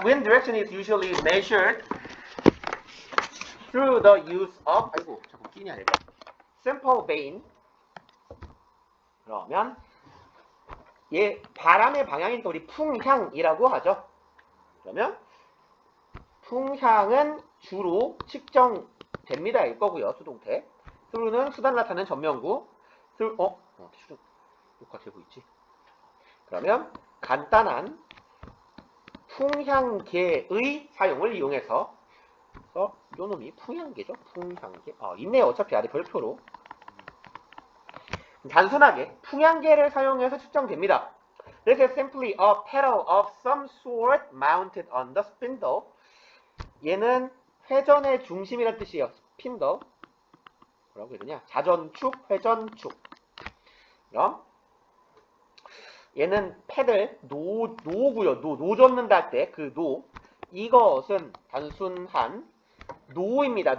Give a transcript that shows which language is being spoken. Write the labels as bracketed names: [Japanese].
[English] Wind direction is usually measured through the use of, [Korean] 아이고, 자꾸 끼냐, 내가. [English] Simple vane. [Korean] 그러면, 얘, 바람의 방향이니까 우리 풍향이라고 하죠. 그러면, 풍향은 주로 측정됩니다. 일 거고요, 수동태. through는 수단 나타내는 전면구. 수동, 녹화되고 있지. 그러면, 간단한 풍향계의 사용을 이용해서 요 놈이 풍향계죠. 풍향계. 있네요. 어차피 아래 별표로. 단순하게 풍향계를 사용해서 측정됩니다. [English] This is simply a pedal of some sort mounted on the spindle. [Korean] 얘는 회전의 중심이란 뜻이에요. 스핀더. 뭐라고 해야 되냐? 자전축, 회전축. 그럼 얘는 패들, 노고요. 노 젓는다 할 때 그 노. 이것은 단순한 노입니다.